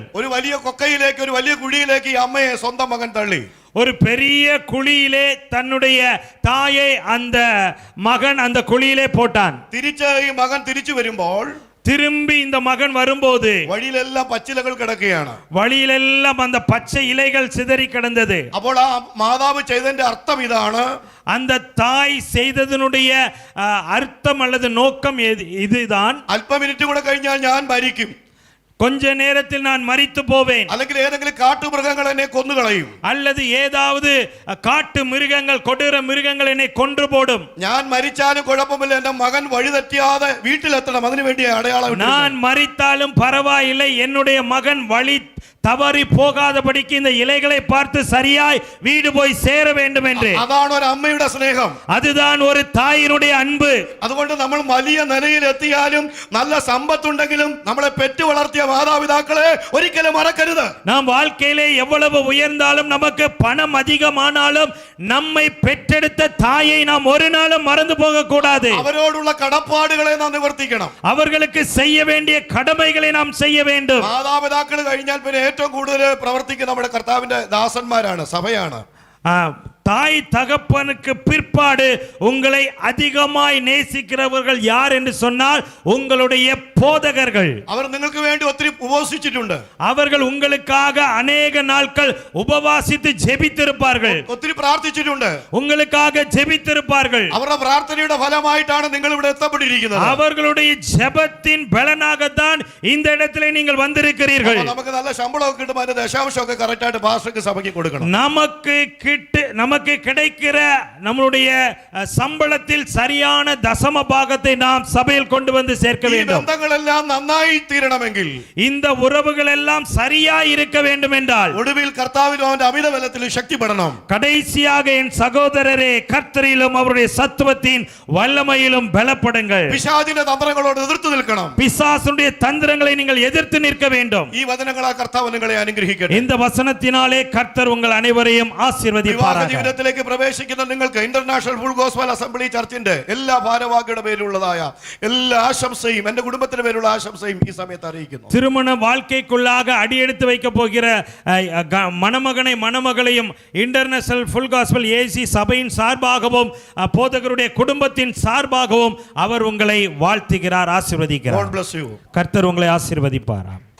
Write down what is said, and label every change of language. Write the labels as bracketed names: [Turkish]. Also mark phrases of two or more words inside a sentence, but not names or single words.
[Malayalam] ഒരു വലിയ കൊക്കയിലേക്ക് ഒരു വലിയ കുഴിയിലേക്ക് ഈ അമ്മയെ സ്വന്തം മകൻ തള്ളി. [Tamil] ஒரு பெரிய குழியிலே தன்னுடைய தாயை அந்த மகன் அந்த குழியிலே போட்டான். [Malayalam] തിരിച്ച് ഈ മകൻ തിരിച്ചു വരുമ്പോൾ [Tamil] திரும்பி இந்த மகன் வரும்போது [Malayalam] വഴിയിലെല്ലാം പച്ചിലകൾ കിടക്കുകയാണ്. [Tamil] வழியிலெல்லாம் அந்த பச்சை இலைகள் சிதறி கிடந்தது. [Malayalam] അപ്പോൾ ആ മാതാവ് ചെയ്തതിന്റെ അർത്ഥം ഇതാണ്, [Tamil] அந்த தாய் செய்ததனுடைய அர்த்தம் அல்லது நோக்கம் இதுதான், [Malayalam] അല്പ മിനിറ്റ് കൂടെ കഴിഞ്ഞാൽ ഞാൻ മരിക്കും, [Tamil] கொஞ்ச நேரத்தில் நான் மரித்து போவேன், [Malayalam] അല്ലെങ്കിൽ ഏതെങ്കിലും കാട്ടുമൃഗങ്ങൾ എന്നെ കൊന്നുകളയും, [Tamil] அல்லது ஏதாவது காட்டு மிருகங்கள் கொடூர மிருகங்கள் என்னை கொன்று போடும். [Malayalam] ഞാൻ മരിച്ചാലും കുഴപ്പമില്ല, എന്റെ മകൻ വഴിതെറ്റിയാതെ വീട്ടിലെത്തണം, അതിനു വേണ്ടി അടയാളം. [Tamil] நான் மரித்தாலும் பரவாயில்லை, என்னுடைய மகன் வழி தவறி போகாதபடிக்கு இந்த இலைகளை பார்த்து சரியாய் வீடு போய் சேர வேண்டும் என்று. [Malayalam] അതാണ് ഒരു അമ്മയുടെ സ്നേഹം, [Tamil] அதுதான் ஒரு தாயினுடைய அன்பு. [Malayalam] അതുകൊണ്ട് നമ്മൾ വലിയ നിലയിൽ എത്തിയാലും നല്ല സമ്പത്തുണ്ടെങ്കിലും നമ്മളെ പെറ്റു വളർത്തിയ മാതാപിതാക്കളെ ഒരിക്കലും മറക്കരുത്. [Tamil] நாம் வாழ்க்கையிலே எவ்வளவு உயர்ந்தாலும் நமக்கு பணம் அதிகமானாலும் நம்மை பெற்றெடுத்த தாயை நாம் ஒரு நாளும் மறந்து போக கூடாது. [Malayalam] അവരോടുള്ള കടപ്പാടുകളെ നാം നിവർത്തിക്കണം. [Tamil] அவர்களுக்கு செய்ய வேண்டிய கடமைகளை நாம் செய்ய வேண்டும். [Malayalam] മാതാപിതാക്കൾ കഴിഞ്ഞാൽ പിന്നെ ഏറ്റവും കൂടുതൽ പ്രവർത്തിക്കുന്ന നമ്മുടെ കർത്താവിന്റെ ദാസന്മാരാണ്, സഭയാണ്. [Tamil] தாய் தகப்பனுக்கு பிற்பாடு உங்களை அதிகமாய் நேசிக்கிறவர்கள் யார் என்று சொன்னால் உங்களுடைய போதகர்கள். [Malayalam] അവർ നിങ്ങൾക്ക് വേണ്ടി ഒത്തിരി ഉപവസിച്ചിട്ടുണ്ട്, [Tamil] அவர்கள் உங்களுக்காக அநேக நாட்கள் உபவாசித்து ஜெபித்திருப்பார்கள், [Malayalam] ഒത്തിരി പ്രാർത്ഥിച്ചിട്ടുണ്ട്, [Tamil] உங்களுக்காக ஜெபித்திருப்பார்கள். [Malayalam] അവരുടെ പ്രാർത്ഥനയുടെ ഫലമായിട്ടാണ് നിങ്ങൾ ഇവിടെ എത്തപ്പെട്ടിരിക്കുന്നത്. [Tamil] அவர்களுடைய ஜெபத்தின் பலனாகத்தான் இந்த இடத்திலே நீங்கள் வந்திருக்கிறீர்கள். [Malayalam] നമുക്ക് നല്ല ശമ്പളമൊക്കെ കിട്ടുമ്പോൾ അതിന്റെ ദശാംശമൊക്കെ കറക്റ്റ് ആയിട്ട് പാസ്റ്റർക്ക് സഭയ്ക്ക് കൊടുക്കണം. [Tamil] நமக்கு கிடைக்கிற நம்முடைய சம்பளத்தில் சரியான தசம பாகத்தை நாம் சபையில் கொண்டு வந்து சேர்க்க வேண்டும். [Malayalam] ബന്ധങ്ങളെല്ലാം നന്നായി തീരണമെങ്കിൽ, [Tamil] இந்த உறவுகள் எல்லாம் சரியாய் இருக்க வேண்டும் என்றால், [Malayalam] ഒടുവിൽ കർത്താവിലും അവന്റെ അമിതബലത്തിലും ശക്തിപ്പെടണം. [Tamil] கடைசியாக என் சகோதரரே, கர்த்தரிலும் அவருடைய சத்துவத்தின் வல்லமையிலும் பலப்படுங்கள். [Malayalam] പിശാചിന്റെ തന്ത്രങ്ങളോട് എതിർത്ത് നിൽക്കണം. [Tamil] பிசாசுடைய தந்திரங்களை நீங்கள் எதிர்த்து நிற்க வேண்டும். [Malayalam] ഈ വചനങ്ങളാൽ കർത്താവ് നിങ്ങളെ അനുഗ്രഹിക്കട്ടെ. [Tamil] இந்த வசனத்தினாலே கர்த்தர் உங்கள் அனைவரையும் ஆசீர்வதிப்பாராக. [Malayalam] ജീവിതത്തിലേക്ക് പ്രവേശിക്കുന്ന നിങ്ങൾക്ക് ഇന്റർനാഷണൽ ഫുൾ ഗോസ്പൽ അസംബ്ലി ചർച്ചിന്റെ എല്ലാ ഭാരവാഹികളുടെ പേരിലുള്ളതായ എല്ലാ ആശംസയും എന്റെ കുടുംബത്തിന്റെ പേരുള്ള ആശംസയും ഈ സമയത്ത് അറിയിക്കുന്നു. [Tamil] திருமண வாழ்க்கைக்குள்ளாக அடியெடுத்து வைக்க போகிற மணமகனை மணமகளையும் இன்டர்நேஷனல் ஃபுல் காஸ்பல் ஏசி சபையின் சார்பாகவும் போதகருடைய குடும்பத்தின் சார்பாகவும் அவர் உங்களை வாழ்த்துகிறார், ஆசீர்வதிக்கிறார். [English] God bless you. [Tamil] கர்த்தர் உங்களை ஆசீர்வதிப்பாராம்.